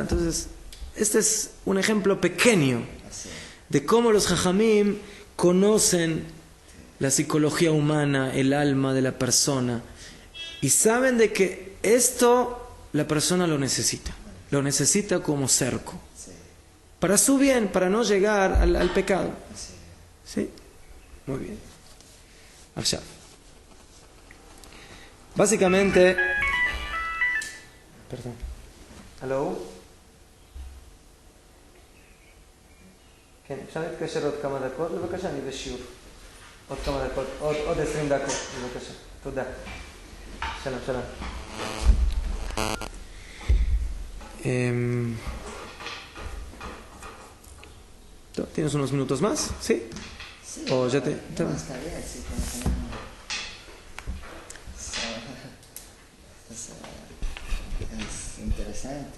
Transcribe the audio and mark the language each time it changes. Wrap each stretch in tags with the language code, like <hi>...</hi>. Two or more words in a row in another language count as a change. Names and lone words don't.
<es>Entonces, este es un ejemplo pequeño de cómo los jajamim conocen la psicología humana, el alma de la persona, y saben de que esto la persona lo necesita como cerco, para su bien, para no llegar al pecado. ¿Sí? Muy bien. Allá. Básicamente, perdón. Hello.</es> <he>כן, אפשר להתקשר עוד כמה דקות? בבקשה, אני בשיעור. עוד כמה דקות, עוד 20 דקות, בבקשה. תודה. שלום, שלום.</he> <es>¿Tienes unos minutos más? ¿Sí? Sí. ¿O ya te...? No, está bien, sí. Es interesante.</es>